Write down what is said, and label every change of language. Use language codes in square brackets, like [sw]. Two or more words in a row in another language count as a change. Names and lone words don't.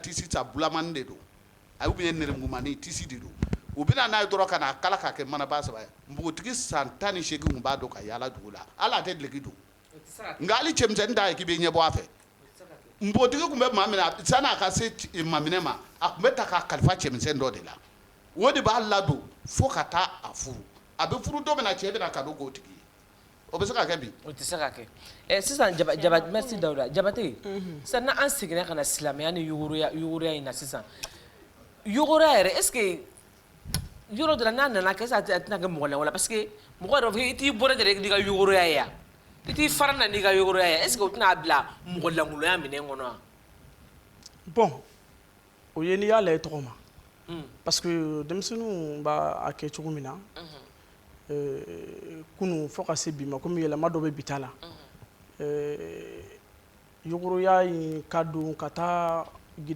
[bm] tisi ta bulamani de don a bɛ nɛrɛmugumani tisi de don u bɛna n'a ye dɔrɔn ka n'a kala k'a kɛ manaba saba ye npogotigi san 18 tun b'a dɔn ka yaala dugu la hali a tɛ duloki don nka hali cɛmisɛnnin t'a ye k'i bɛ ɲɛ bɔ a fɛ npogotigi tun bɛ maa min na san'a ka se maminɛ ma a tun bɛ ta k'a kalifa cɛmisɛnnin dɔ de la o de b'a ladon fo ka taa a furu a bɛ furu don min na cɛ bɛna kado k'o tigi ye o bɛ se ka kɛ bi o tɛ se ka kɛ sisan merci Dawuda Jabate sisan n'an seginna ka na silamɛya ni yuguriya in na sisan yuguriya yɛrɛ [fr] est ce que [bm] yɔrɔ dɔ la n'a nana kɛ sisan a tɛna kɛ mɔgɔ lankolon [fr] parce que [bm] mɔgɔ dɔ fɔ i t'i bɔra dɛ n'i ka yuguriya ye yan i t'i fara na n'i ka yuguriya ye [fr] est ce que [bm] o tɛna bila mɔgɔ lankolonya minɛn kɔnɔ wa bon o ye n'i y'a lajɛ tɔgɔ ma [fr] parce que [bm] denmisɛnninw b'a kɛ cogo min na kunun fo ka se bi ma komi yɛlɛma dɔ bɛ bi ta la yuguriya in ka don ka taa gida